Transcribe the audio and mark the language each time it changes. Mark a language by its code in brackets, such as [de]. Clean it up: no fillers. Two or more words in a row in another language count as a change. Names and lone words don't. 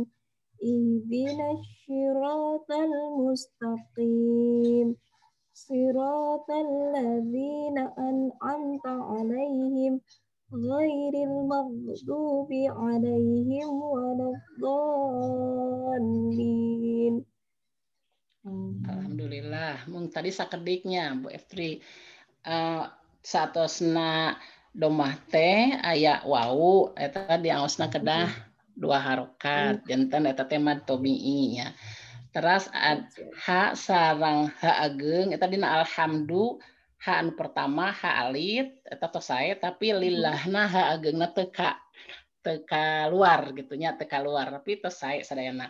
[ar] اهدنا الصراط المستقيم. صراط الذين أنعمت عليهم غير المغضوب عليهم ولا الضالين. Alhamdulillah. [su] Mung tadi sakediknya Bu Efri satosna domah teh aya wau eta diaosna kedah 2 harokat janten eta teh [ar] مد طبيعي [su] nya. Teras ha sareng ha ageng eta dina alhamdu ha anu pertama ha alit eta tos sae tapi lillahna ha ageungna teu luar gitu nya teu luar tapi tos sae sadayana.